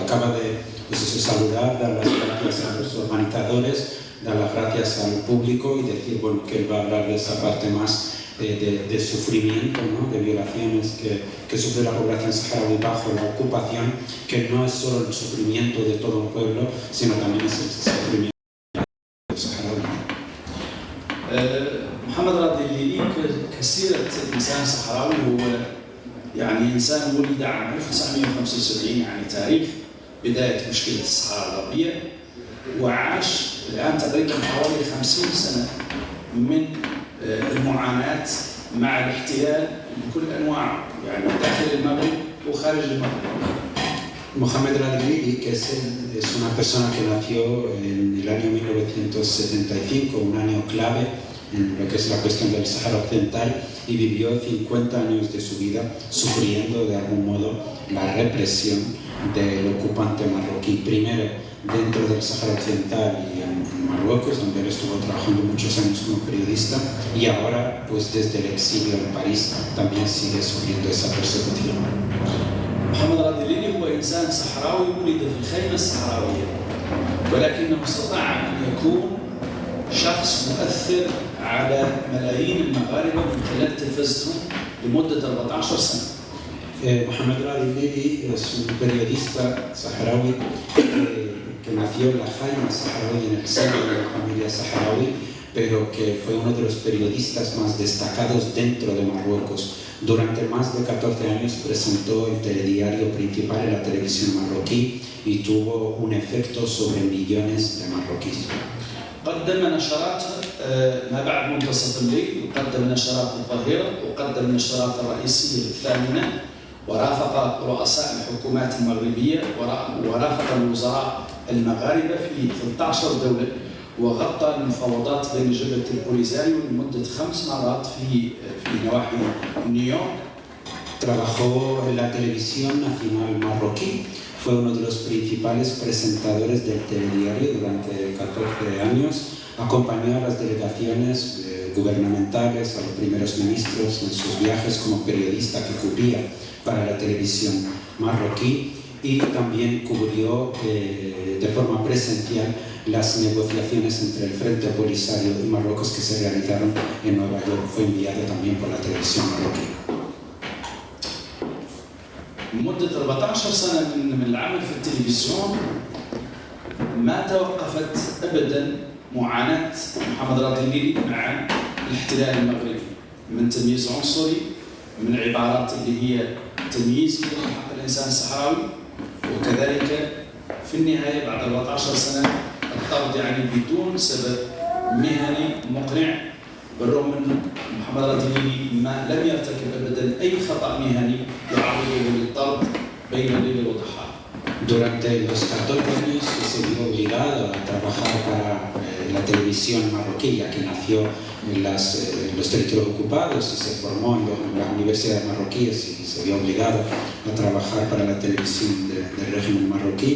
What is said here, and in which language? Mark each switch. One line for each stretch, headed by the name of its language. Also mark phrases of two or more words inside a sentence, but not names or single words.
Spanish: Acaba de pues eso, saludar, dar las gracias a los organizadores, dar las gracias al público y decir bueno, que él va a hablar de esa parte más de sufrimiento, ¿no? De violaciones que sufre la población saharaui bajo la ocupación, que no es solo el sufrimiento de todo un pueblo, sino también es el sufrimiento del saharaui.
Arabic: محمد رادليلي كسيرة إنسان صحراوي هو يعني إنسان ولد عام 1975، يعني تاريخ بداية مشكلة الصحراء الغربية، وعاش الآن تقريبا حوالي 50 سنة من المعاناة مع الاحتلال بكل أنواعه، يعني داخل المغرب وخارج المغرب.
Spanish: Mohamed Radilili, que es una persona que nació en el año 1975, un año clave en lo que es la cuestión del Sáhara Occidental, y vivió 50 años de su vida sufriendo de algún modo la represión del ocupante marroquí, primero dentro del Sáhara Occidental y en Marruecos, donde él estuvo trabajando muchos años como periodista, y ahora pues desde el exilio en París también sigue sufriendo esa persecución.
Arabic: محمد رادليلي هو إنسان صحراوي ولد في الخيمة الصحراوية، ولكنه استطاع أن يكون شخص مؤثر على ملايين المغاربة من خلال تلفزتهم لمدة 14 سنة.
Spanish: Mohamed Radilili es un periodista saharaui que nació en la Jaima saharaui, en el seno de la familia saharaui, pero que fue uno de los periodistas más destacados dentro de Marruecos. Durante más de 14 años presentó el telediario principal en la televisión marroquí y tuvo un efecto sobre millones de marroquíes.
Arabic: قدم نشرات ما بعد منتصف الليل، وقدم نشرات الظهيرة، وقدم النشرات الرئيسية الثامنة، ورافق رؤساء الحكومات المغربية، ورافق الوزراء المغاربة في 13 دولة، وغطى المفاوضات بين جبهة البوليزاريو لمدة 5 مرات في نواحي نيويورك.
Spanish: Trabajó en la televisión nacional marroquí, fue uno de los principales presentadores del telediario durante 14 años, acompañó a las delegaciones gubernamentales, a los primeros ministros en sus viajes como periodista que cubría para la televisión marroquí, y también cubrió de forma presencial las negociaciones entre el Frente Polisario y Marruecos que se realizaron en Nueva York. Fue enviado también por la televisión marroquí.
Arabic: لمدة 14 سنة من العمل في التلفزيون ما توقفت أبدا معاناة محمد راضي الليلي مع الاحتلال المغربي من تمييز عنصري، من عبارات اللي هي تمييز في حق الإنسان الصحراوي، وكذلك في النهاية بعد 14 سنة الطرد يعني بدون سبب مهني مقنع، بالرغم من محمد راضي الليلي ما لم يرتكب أبدا أي خطأ مهني يعرضه للطرد بين الليل والضحى.
Spanish: Durante los 14 años se vio obligado a trabajar para la televisión marroquí, ya que nació en los territorios ocupados y se formó en las universidades marroquíes y se vio obligado a trabajar para la televisión del régimen marroquí.